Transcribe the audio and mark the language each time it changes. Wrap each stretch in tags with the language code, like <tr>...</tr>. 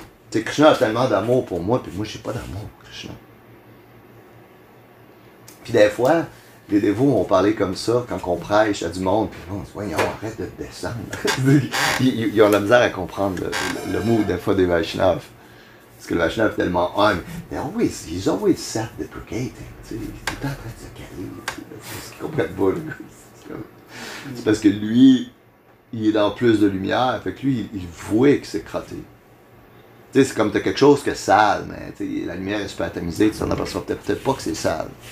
<fr>Tu sais, Krishna a tellement d'amour pour moi, puis moi, je n'ai pas d'amour pour Krishna. Puis des fois, les dévots vont parler comme ça quand on prêche à du monde, puis on se dit, voyons, arrête de descendre. ils ont la misère à comprendre le mot des fois des Vaishnavas. Parce que le Vaishnava est tellement humble.</fr> <en>He's always self-deprecating.</en> <fr>Il est tout le temps en train de se caler. C'est ce qu'ils comprennent pas, le gars. C'est parce que lui, il est dans plus de lumière, fait que lui, il voit que c'est crotté. sais, c'est comme t'as quelque chose que sale, mais la lumière est super tamisée, tu t'en aperçois peut-être pas que c'est sale.</fr>